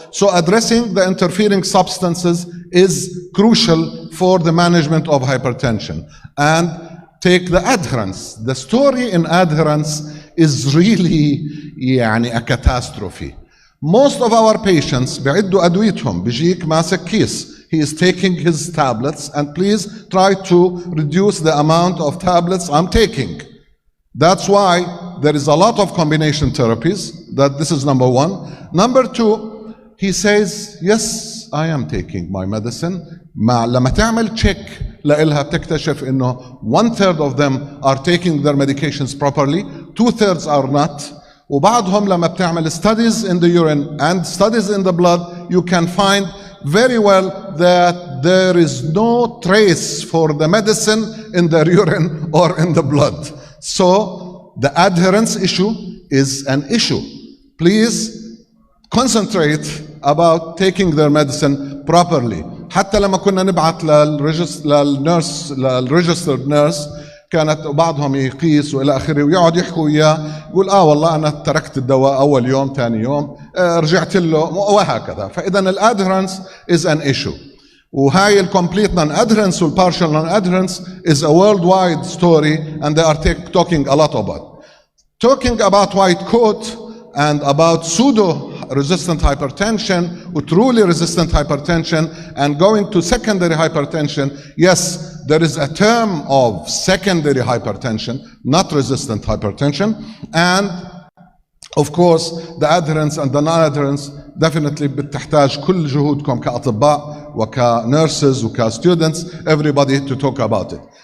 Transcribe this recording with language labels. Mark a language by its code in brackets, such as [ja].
[en] So addressing the interfering substances is crucial for the management of hypertension. And take the adherence. The story in adherence is really يعني a catastrophe. [ar] Most of our patients بيعدوا أدويتهم بيجيك ماسك كيس. [en] He is taking his tablets and please try to reduce the amount of tablets I'm taking. That's why there is a lot of combination therapies. That this is number one. Number two, he says, yes, I am taking my medicine. [ar] لما تعمل [en] check [ar] لإلها بتكتشف إنه [en] 1/3 of them are taking their medications properly, 2/3 are not. [ar] وبعضهم لما بتعمل [en] studies in the urine and studies in the blood, you can find very well that there is no trace for the medicine in the urine or in the blood. So the adherence issue is an issue. Please concentrate about taking their medicine properly. [ar] حتى لما كنا نبعث للريجسترد نيرس كانت بعضهم يقيس والى اخره ويقعد يحكوا وياه يقول والله انا تركت الدواء اول يوم ثاني يوم رجعت له وهكذا. فاذا الادهرنس [en] is an issue. [ar] وهاي الكومبليت نون ادهرنس [en] والبارشال non adherence is a worldwide story and they are talking a lot about. Talking about white coat and about pseudo resistant hypertension or truly resistant hypertension and going to secondary hypertension, yes, there is a term of secondary hypertension, not resistant hypertension, and of course the adherence and the non-adherence definitely [ar] بتحتاج كل جهودكم كأطباء وكنurses وكstudents, [en] everybody to talk about it.